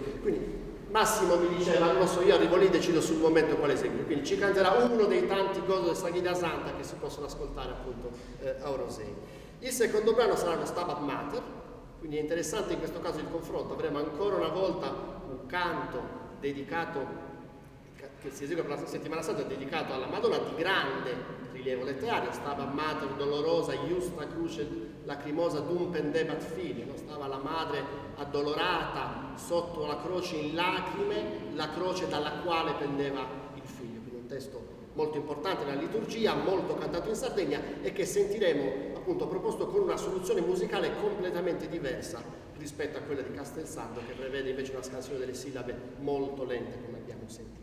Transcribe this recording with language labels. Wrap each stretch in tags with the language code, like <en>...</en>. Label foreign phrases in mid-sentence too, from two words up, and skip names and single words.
<it>Quindi Massimo mi diceva, non so, io arrivo lì e decido sul momento quale eseguire, quindi ci canterà uno dei tanti gozos della Sagrada Santa che si possono ascoltare appunto a Orosei. Il secondo brano sarà lo Stabat Mater, quindi è interessante in questo caso il confronto, avremo ancora una volta un canto dedicato, che si esegue per la settimana santa, dedicato alla Madonna di grande rilievo letterario,</it> <la>Stabat Mater dolorosa, iusta cruce lacrimosa dum pendebat fili,</la> <it>no? Stava la madre addolorata sotto la croce in lacrime, la croce dalla quale pendeva il figlio, quindi un testo molto importante nella liturgia, molto cantato in Sardegna e che sentiremo appunto proposto con una soluzione musicale completamente diversa rispetto a quella di Castelsardo, che prevede invece una scansione delle sillabe molto lente, come abbiamo sentito.</it>